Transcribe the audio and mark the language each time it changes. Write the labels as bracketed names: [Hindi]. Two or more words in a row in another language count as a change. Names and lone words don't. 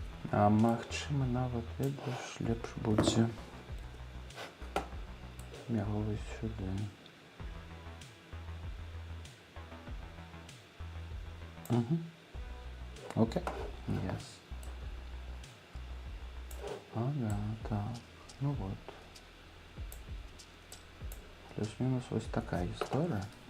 [Belarusian] А магчыма, нават, ведаеш, лепш будзе яго вось сюды. Окей. Yes. Ага, так. Ну вот. [Ukrainian] Плюс-мінус ось така історія.